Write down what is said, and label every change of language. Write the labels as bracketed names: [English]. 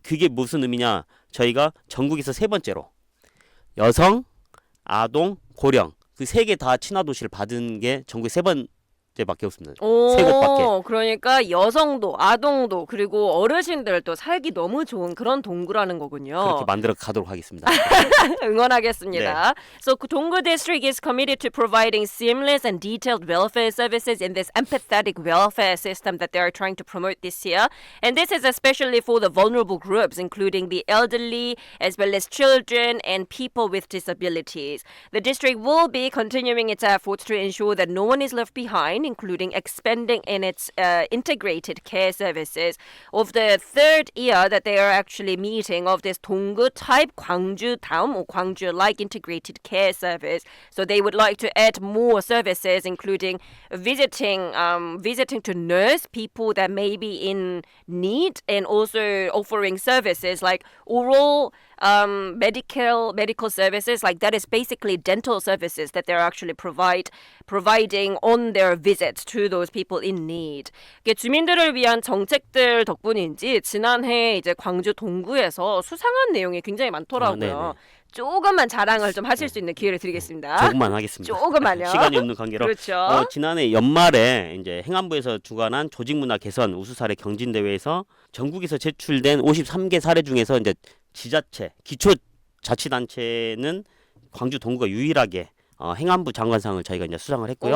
[Korean] 그게 무슨 의미냐? 저희가 전국에서 세 번째로 여성, 아동, 고령 그 세 개 다 친화도시를 받은 게 전국에 세 번째밖에 없습니다. 세 곳밖에. 그러니까 여성도, 아동도, 그리고 어르신들도 살기 너무 좋은 그런 동구라는 거군요. 그렇게 만들어 가도록 하겠습니다. 응원하겠습니다. [English] So Donggu District is committed to providing seamless and detailed welfare services in this empathetic welfare system that they are trying to promote this year. And this is especially for the vulnerable groups, including the elderly, as well as children and people with disabilities. The district will be continuing its efforts to ensure that no one is left behind, including expanding in its integrated care services. Of the third year that they are actually meeting of this Donggu type Gwangju Daum or Gwangju like integrated care service. So they would like to add more services, including visiting to nurse people that may be in need, and also offering services like oral medical services, like that is basically dental services that they're actually providing on their visits to those people in need. [Korean] 이게 주민들을 위한 정책들 덕분인지 지난해 이제 광주 동구에서 수상한 내용이 굉장히 많더라고요. 조금만 자랑을 좀 하실 수 있는 기회를 드리겠습니다. 조금만 하겠습니다. 조금만요. 시간이 없는 관계로. 그렇죠. 지난해 연말에 이제 행안부에서 주관한 조직문화 개선 우수사례 경진대회에서 전국에서 제출된 53개 사례 중에서 이제 지자체, 기초자치단체는 광주 동구가 유일하게 행안부 장관상을 저희가 이제 수상을 했고요.